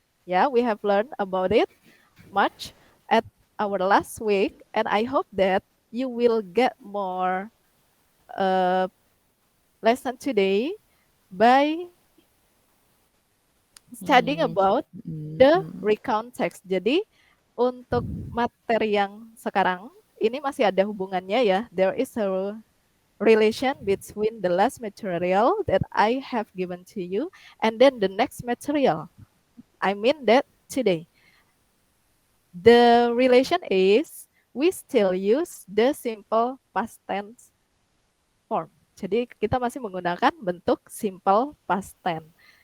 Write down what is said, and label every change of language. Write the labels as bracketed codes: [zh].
[en] Yeah, we have learned about it much at our last week, and I hope that you will get more uh, lesson today by studying Hmm. about the Hmm. recount text. [id] Jadi untuk materi yang sekarang ini masih ada hubungannya ya. [en] There is a relation between the last material that I have given to you and then the next material. I mean that today. The relation is we still use the simple past tense form. [id] Jadi kita masih menggunakan bentuk simple past tense.